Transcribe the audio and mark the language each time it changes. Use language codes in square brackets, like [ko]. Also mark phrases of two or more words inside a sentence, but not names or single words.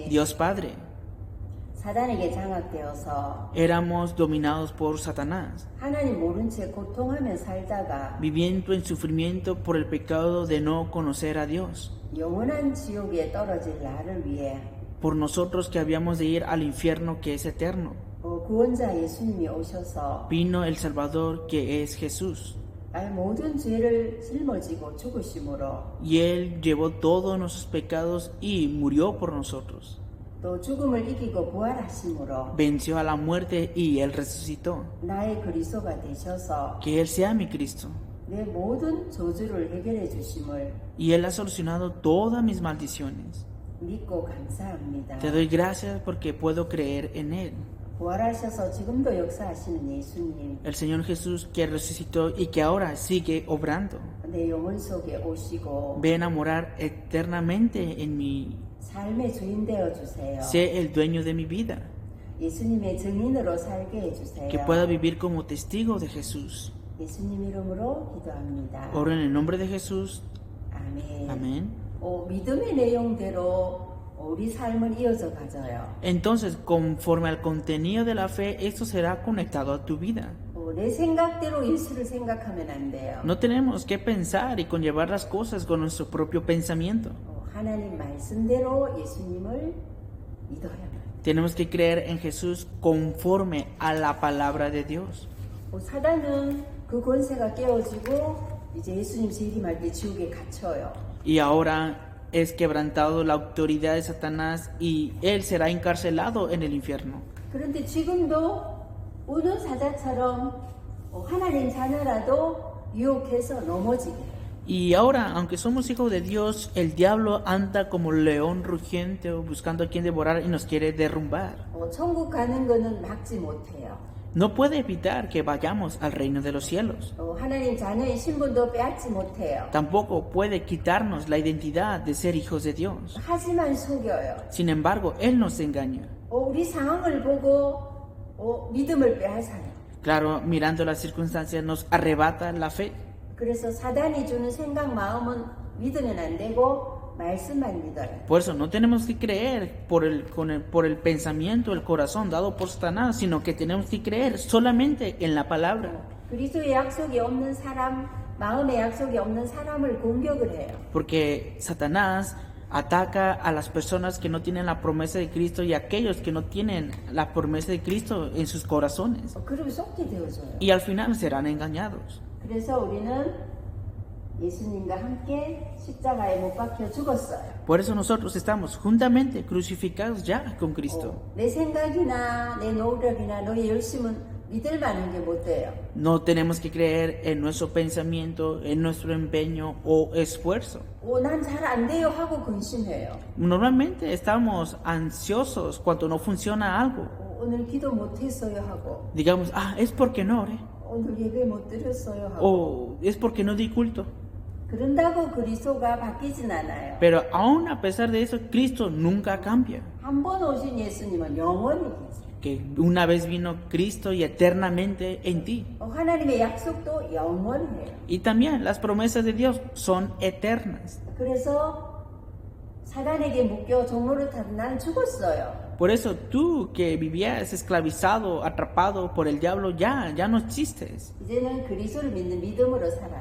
[es] Dios Padre, [ko] 사단에게 장악되어서 [es] éramos dominados por Satanás, [ko] 하나님 모른 채 고통하며 살다가 [es] viviendo en sufrimiento por el pecado de no conocer a Dios. [ko] 영원한 지옥에 떨어질 나를 위해 [es] Por nosotros que habíamos de ir al infierno que es eterno, [ko] 구원자 예수님이 오셔서 [es] vino el Salvador que es Jesús. [ko] 나의 모든 죄를 짊어지고 죽으심으로 [es] Y Él llevó todos nuestros pecados y murió por nosotros. [ko] 또 죽음을 이기고 부활하심으로 [es] Venció a la muerte y Él resucitó. [ko] 나의 그리스도가 되셔서 [es] Que Él sea mi Cristo. [ko] 내 모든 저주를 해결해 주심을 [es] Y Él ha solucionado todas mis maldiciones. [ko] 믿고 감사합니다. [es] Te doy gracias porque puedo creer en Él. [ko] 부활하셔서 지금도 역사하시는 예수님, [es] El Señor Jesús que resucitó y que ahora sigue obrando. [ko] 내 영혼 속에 오시고 [es] Ven a morar eternamente en mi. [ko] 삶의 주인 되어 주세요. [es] Sé el dueño de mi vida. [ko] 예수님의 증인으로 살게 해 주세요. [es] Que pueda vivir como testigo de Jesús. [ko] 예수님 이름으로 기도합니다. [es] Oro en el nombre de Jesús. [ko] 아멘. [es] Amén. [ko] 믿음의 내용대로 우리 삶을 이어져 가져요. [es] Entonces, conforme al contenido de la fe, esto será conectado a tu vida. [ko] 내 생각대로 예수를 생각하면 안 돼요. [es] No tenemos que pensar y conllevar las cosas con nuestro propio pensamiento. [ko] 하나님 말씀대로 예수님을 믿어야 돼요. [es] Tenemos que creer en Jesús conforme a la palabra de Dios. [ko] 사단은 그 권세가 깨어지고 이제 예수님 재림할 때 지옥에 갇혀요. [es] Y ahora es quebrantado la autoridad de Satanás y él será encarcelado en el infierno. [ko] 그런데 지금도 어느 사자처럼 하나님 자녀라도 유혹해서 넘어지게 해요. [es] Y ahora, aunque somos hijos de Dios, el diablo anda como león rugiente buscando a quien devorar y nos quiere derrumbar. [ko] 천국 가는 거는 막지 못해요. [es] No puede evitar que vayamos al reino de los cielos. [ko] 하나님 자녀의 신분도 빼앗지 못해요. [es] Tampoco puede quitarnos la identidad de ser hijos de Dios. [ko] 하지만 속여요. [es] Sin embargo, Él nos engaña. [ko] 우리 상황을 보고 믿음을 빼앗아요. [es] Claro, mirando las circunstancias nos arrebata la fe. [ko] 그래서 사단이 주는 생각, 마음은 믿으면 안 되고 말씀만 믿어요. [es] Por eso no tenemos que creer por el pensamiento, el corazón dado por Satanás, sino que tenemos que creer solamente en la palabra. [ko] 그리스도의 약속이 없는 사람, 마음의 약속이 없는 사람을 공격을 해요. [es] Porque Satanás ataca a las personas que no tienen la promesa de Cristo y a aquellos que no tienen la promesa de Cristo en sus corazones. [ko] 그러면 속게 되어져요. [es] Y al final serán engañados. [ko] 그래서 우리는 예수님과 함께 십자가에 못 박혀 죽었어요. [es] Por eso nosotros estamos juntamente crucificados ya con Cristo. [ko] 내 생각이나 내 노력이나 너의 열심은 믿을 만한 게 못 돼요. [es] No tenemos que creer en nuestro pensamiento, en nuestro empeño o esfuerzo. [ko] 난 잘 안 돼요 하고 근심해요. [es] Normalmente estamos ansiosos cuando no funciona algo. [ko] 오늘 기도 못 했어요 하고 [es] Digamos, es porque no oré. [ko] 오늘 예배 못 드렸어요 하고 [es] O es porque no di culto. [ko] 그런다고 그리스도가 바뀌진 않아요. [es] Pero aún a pesar de eso, Cristo nunca cambia. [ko] 한 번 오신 예수님은 영원히 계세요. [es] Que una vez vino Cristo y eternamente en ti. [ko] 하나님의 약속도 영원해요. [es] Y también las promesas de Dios son eternas. [ko] 그래서 사단에게 묶여 종로를 타도 난 죽었어요. [es] Por eso tú que vivías esclavizado, atrapado por el diablo, ya no existes. [ko] 이제는 그리스도를 믿는 믿음으로 살아요.